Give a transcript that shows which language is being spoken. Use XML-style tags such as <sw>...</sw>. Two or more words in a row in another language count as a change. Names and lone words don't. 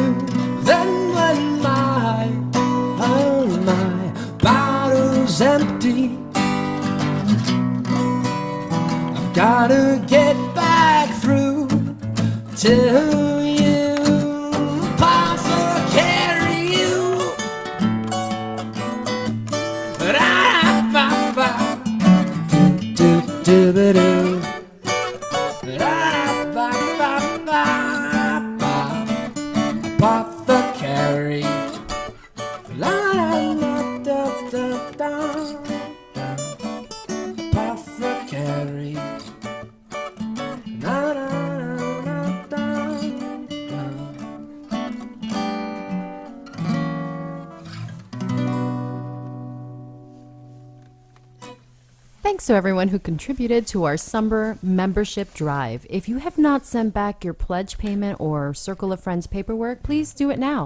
<en>Then when my bottle's empty, I've gotta get back through to you. Papa, carry you. Ra-ra-ba-ba. Do, do, do, do. Ra-ra-ba-ba-ba. Apothecary. La-la-la-da-da-da. Apothecary. Na-na-na-na-da. Thanks to everyone who contributed to our summer membership drive. If you have not sent back your pledge payment or Circle of Friends paperwork, please do it now.</en>